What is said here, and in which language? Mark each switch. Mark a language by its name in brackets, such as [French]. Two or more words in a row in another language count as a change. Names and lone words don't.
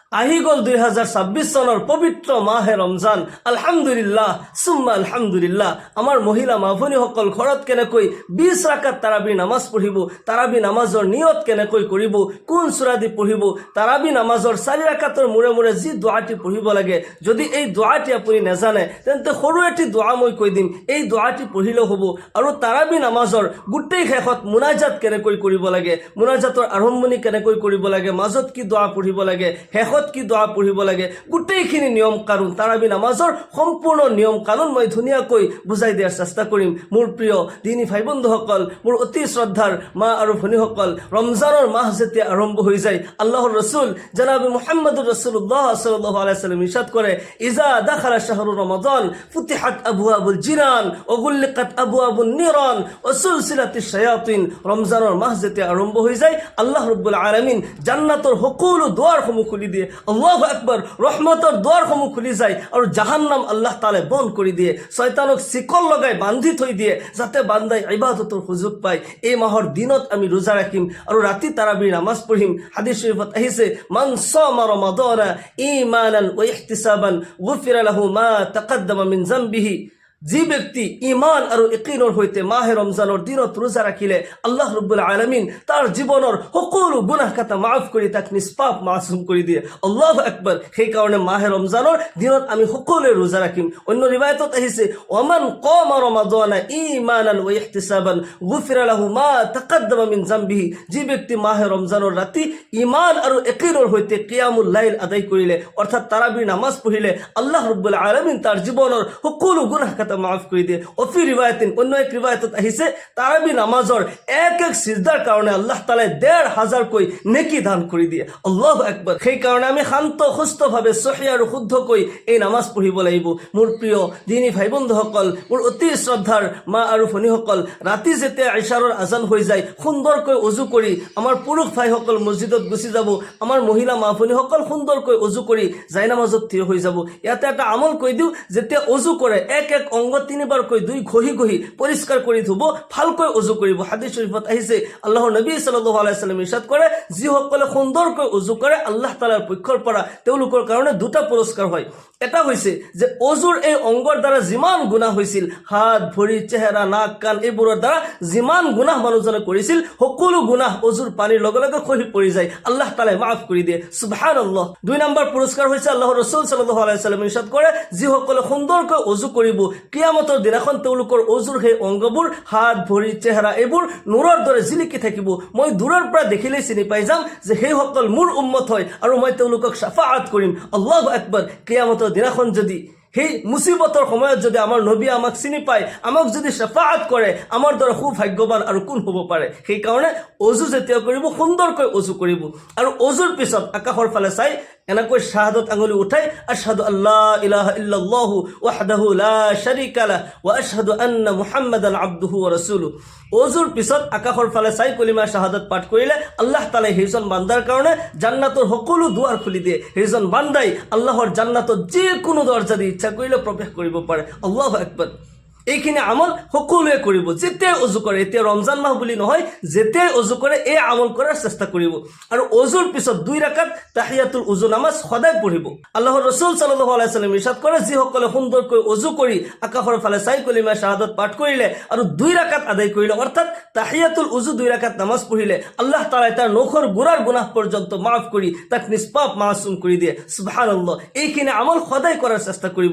[Assamese] আহি গ'ল 2026 চনৰ পবিত্ৰ মাহে ৰমজান। [Arabic] الحمد لله ثم الحمد لله. [Assamese] আমাৰ মহিলা মা ভনীসকল ঘৰত কেনেকৈ 20 ৰাকাত তাৰাবি নামাজ পঢ়িব, তাৰাবি নামাজৰ নিয়ত কেনেকৈ কৰিব, কোন সূৰা দি পঢ়িব, তাৰাবি নামাজৰ 4 ৰাকাতৰ মূৰে মূৰে যি দোৱাটি পঢ়িব লাগে, যদি এই দোৱাটি আপুনি নাজানে তেন্তে সৰু এটি দোৱা মই কৈ দিম, এই দোৱাটি পঢ়িলেও হ'ব। আৰু তাৰাবি নামাজৰ গোটেই শেষত মুনাজাত কেনেকৈ কৰিব লাগে, মুনাজাতৰ আৰম্ভণি কেনেকৈ কৰিব লাগে, মাজত কি দোৱা পঢ়িব লাগে, শেষত কি দোৱা পঢ়িব লাগে, গোটেইখিনি নিয়ম কানুন, তাৰাবি নামাজৰ সম্পূৰ্ণ নিয়ম কানুন মই ধুনীয়াকৈ বুজাই দিয়াৰ চেষ্টা কৰিম। মোৰ প্ৰিয় দিনী ভাই বন্ধুসকল, মোৰ অতি শ্ৰদ্ধাৰ মা আৰু ভনীসকল, ৰমজানৰ মাহ যেতিয়া আৰম্ভ হৈ যায়, আল্লাহৰ ৰসুল জনাব [Arabic] محمد رسول الله صلى الله عليه وسلم [Assamese] ইৰশাদ কৰে, [Arabic] إذا دخل شهر رمضان فتحت أبواب الجنان و غلقت أبواب النيران و سلسلت الشياطين. [Assamese] রমজানৰ মাহ যেতিয়া আৰম্ভ হৈ যায়, [Arabic] الله رب العالمين [Assamese] জান্নাতৰ সকলো দুৱাৰসমূহ খুলি দিয়ে। [Arabic] الله أكبر. [Assamese] ৰহমতৰ দুৱাৰসমূহ খুলি যায় আৰু জাহান্নাম আল্লাহ তাআলাই বন্ধ কৰি দিয়ে, শয়তানক চিকল লগাই বান্ধি থৈ দিয়ে, যাতে বান্দাই ইবাদতৰ সুযোগ পায়। এই মাহৰ দিনত আমি ৰোজা ৰাখিম আৰু ৰাতি তাৰাবিৰ নামাজ পঢ়িম। হাদিস শৰীফত আহিছে, [Arabic] من صام رمضان إيمانا واحتسابا غفر له ما تقدم من ذنبه. [Assamese] যি ব্যক্তি ইমান আৰু ইকিনৰ সৈতে মাহে ৰমজানৰ দিনত ৰোজা ৰাখিলে, [Arabic] الله رب العالمين [Assamese] তাৰ জীৱনৰ সকলো গুনাহ কাটা মাফ কৰি তাক নিষ্পাপ মাসুম কৰি দিয়ে। [Arabic] الله أكبر. [Assamese] সেইকাৰণে মাহে ৰমজানৰ দিনত আমি সকলোৱে ৰোজা ৰাখিম। অন্য ৰিৱায়াতত আহিছে, [Arabic] ومن قام رمضان إيمانا واحتسابا غفر له ما تقدم من ذنبه. [Assamese] যি ব্যক্তি মাহে ৰমজানৰ ৰাতি ইমান আৰু ইকিনৰ সৈতে [Arabic] قيام الليل [Assamese] আদায় কৰিলে, অৰ্থাৎ তাৰাবিৰ নামাজ পঢ়িলে, [Arabic] الله رب العالمين [Assamese] তাৰ জীৱনৰ সকলো গুনাহ মাফ কৰি দিয়ে। [Arabic] وفي رواية, [Assamese] অন্য এক ৰিৱায়াতত আহিছে, তাৰাবি নামাজৰ এক এক সিজদাৰ কাৰণে আল্লাহ তাআলাই ১৫০০ কৈ নেকি দান কৰি দিয়ে। [Arabic] الله أكبر. [Assamese] সেইকাৰণে আমি শান্ত সুস্থভাৱে সহি আৰু শুদ্ধকৈ এই নামাজ পঢ়িব লাগিব। মোৰ প্ৰিয় দিনী ভাই বন্ধুসকল, মোৰ অতি শ্ৰদ্ধাৰ মা আৰু ভনীসকল, ৰাতি যেতিয়া ইশাৰৰ আজান হৈ যায়, সুন্দৰকৈ অজু কৰি আমাৰ পুৰুষ ভাইসকল মছজিদত গুচি যাব, আমাৰ মহিলা মা ভনীসকল সুন্দৰকৈ অজু কৰি জায়নামাজত থিয় হৈ যাব। ইয়াতে এটা আমল কৈ দিওঁ, যেতিয়া অজু কৰে এক এক অংগ 3 বাৰকৈ দুই ঘহি ঘহি পৰিষ্কাৰ কৰি ধুব, ভালকৈ অজু কৰিব। হাদিস শৰীফত আহিছে, আল্লাহৰ নবী [Arabic] صلى الله عليه وسلم [Assamese] ইৰশাদ কৰে, যিসকলে সুন্দৰকৈ অজু কৰে, আল্লাহ তাআলাৰ পক্ষৰ পৰা তেওঁলোকৰ কাৰণে 2টা পুৰস্কাৰ হয়। এটা হৈছে যে অজুৰ এই অংগৰ দ্বাৰা যিমান গুনাহ হৈছিল, হাত ভৰি চেহেৰা নাক কাণ এইবোৰৰ দ্বাৰা যিমান গুনাহ মানুহজনে কৰিছিল, সকলো গুনাহ অজুৰ পানীৰ লগে লগে খহি পৰি যায়, আল্লাহ তাআলাই মাফ কৰি দিয়ে। [Arabic] سبحان الله. [Assamese] 2 নম্বৰ পুৰস্কাৰ হৈছে, আল্লাহৰ ৰাসূল [Arabic] صلى الله عليه وسلم [Assamese] ইৰশাদ কৰে, যিসকলে সুন্দৰকৈ অজু কৰিব, কিয়ামতৰ দিনাখন তেওঁলোকৰ অজুৰ সেই অংগবোৰ, হাত ভৰি চেহেৰা এইবোৰ নূৰৰ দৰে জিলিকি থাকিব। মই দূৰৰ পৰা দেখিলেই চিনি পাই যাম যে সেইসকল মোৰ উম্মত হয় আৰু মই তেওঁলোকক শাফাআত কৰিম। [Arabic] الله أكبر. [Assamese] কিয়ামতৰ দিনাখন যদি সেই মুসিবতৰ সময়ত যদি আমাৰ নবী আমাক চিনি পায়, আমাক যদি শাফাআত কৰে, আমাৰ দৰে সৌভাগ্যৱান আৰু কোন হ'ব পাৰে। সেইকাৰণে অজু যেতিয়া কৰিব, সুন্দৰকৈ অজু কৰিব আৰু অজুৰ পিছত আকাশৰ ফালে চাই এনেকৈ শাহাদত আঙুলি উঠাই, [Arabic] أشهد ألا إله إلا الله وحده لا شريك له وأشهد أن محمدا عبده ورسوله. [Assamese] অজুৰ পিছত আকাশৰ ফালে চাই [Arabic] كلمة الشهادة [Assamese] পাঠ কৰিলে, আল্লাহ তাআলাই সেইজন বান্দাৰ কাৰণে জান্নাতৰ সকলো দুৱাৰ খুলি দিয়ে। সেইজন বান্দাই আল্লাহৰ জান্নাতত যিকোনো দৰজা দি ইচ্ছা কৰিলে প্ৰৱেশ কৰিব পাৰে। [Arabic] الله أكبر. [Assamese] এইখিনি আমল সকলোৱে কৰিব যেতিয়াই অজু কৰে। এতিয়া ৰমজান মাহ বুলি নহয়, যেতিয়াই অজু কৰে এই আমল কৰাৰ চেষ্টা কৰিব। আৰু অজুৰ পিছত 2 ৰাকাত [Arabic] تحية الوضوء [Assamese] নামাজ সদায় পঢ়িব। আল্লাহৰ ৰাসূল [Arabic] صلى الله عليه وسلم [Assamese] ইৰশাদ কৰে, যিসকলে সুন্দৰকৈ অজু কৰি আকাশৰ ফালে চাই [Arabic] كلمة الشهادة [Assamese] পাঠ কৰিলে আৰু 2 ৰাকাত আদায় কৰিলে, অৰ্থাৎ [Arabic] تحية الوضوء [Assamese] 2 ৰাকাত নামাজ পঢ়িলে, আল্লাহ তাআলাই তাৰ নখৰ গোড়াৰ গুনাহ পৰ্যন্ত মাফ কৰি তাক নিষ্পাপ মাসুম কৰি দিয়ে। সুবহানাল্লাহ। এইখিনি আমল সদায় কৰাৰ চেষ্টা কৰিব।